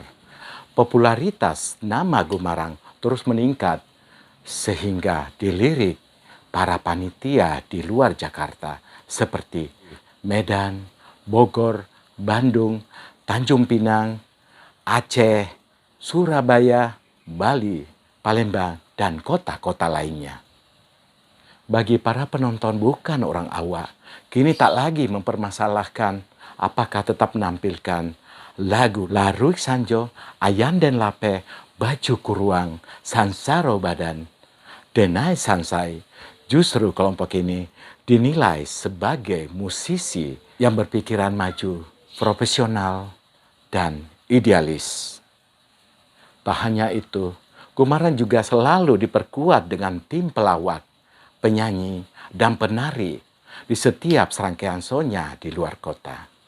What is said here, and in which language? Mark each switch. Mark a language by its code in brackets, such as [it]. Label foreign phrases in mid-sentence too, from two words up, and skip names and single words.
[id] Popularitas nama Gumarang terus meningkat sehingga dilirik para panitia di luar Jakarta seperti Medan, Bogor, Bandung, Tanjung Pinang, Aceh, Surabaya, Bali, Palembang, dan kota-kota lainnya. Bagi para penonton bukan orang awak, kini tak lagi mempermasalahkan apakah tetap menampilkan lagu Larui Sanjo, Ayan Den Lape, Baju Kuruang, Sansaro Badan, Denai Sansai. Justru kelompok ini dinilai sebagai musisi yang berpikiran maju, profesional, dan idealis. Tak hanya itu, Gumarang juga selalu diperkuat dengan tim pelawak, penyanyi, dan penari di setiap serangkaian show-nya di luar kota.